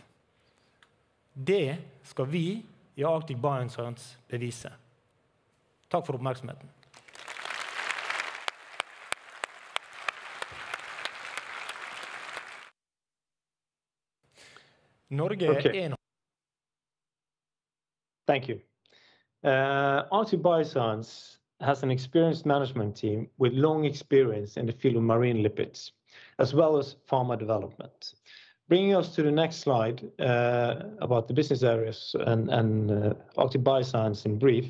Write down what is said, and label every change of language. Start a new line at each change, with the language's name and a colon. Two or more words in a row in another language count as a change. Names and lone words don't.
Norwegian: Det skal vi i Arctic Bioscience bevise. Takk for oppmerksomheten. Norge er en
English: Thank you. Arctic Bioscience has an experienced management team with long experience in the field of marine lipids, as well as pharma development. Bringing us to the next slide about the business areas and Arctic Bioscience in brief.